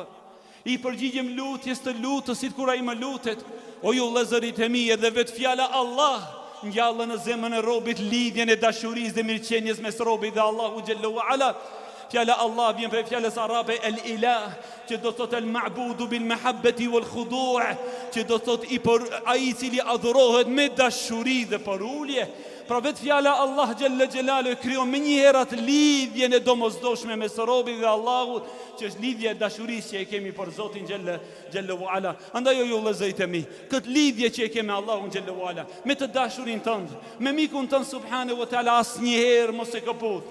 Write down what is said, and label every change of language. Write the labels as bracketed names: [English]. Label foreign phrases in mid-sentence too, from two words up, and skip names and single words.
[Albanian] I përgjigjem lutjes të lutësit kur ai më lutet. O ju vëllezërit e mi, edhe vetë fjala Allah ngjallë në zemrën e robit lidhjen e dashurisë dhe mirëqenies mes robit dhe Allahu [Arabic] جل وعلا. [Albanian] Fjala Allah vjen prej fjalës arabe el-ilah, që do të thotë [Arabic] المعبود بالمحبة والخضوع', [Albanian] që do të thotë ai i cili adhurohet me dashuri dhe porulje. Pra vetë fjala Allah [Arabic] جل جلاله [Albanian] krijon më një herë atë lidhjen e domosdoshme mes robit dhe Allahut, që është lidhja e dashurisë që e kemi për Zotin [Arabic] جل وعلا. [Albanian] Andaj o ju vëllezërit e mi, këtë lidhje që e kemi me Allahun [Arabic] جل وعلا, [Albanian] me të dashurin tënd, me mikun tënd [Arabic] سبحانه وتعالى, [Albanian] asnjëherë mos e kaput.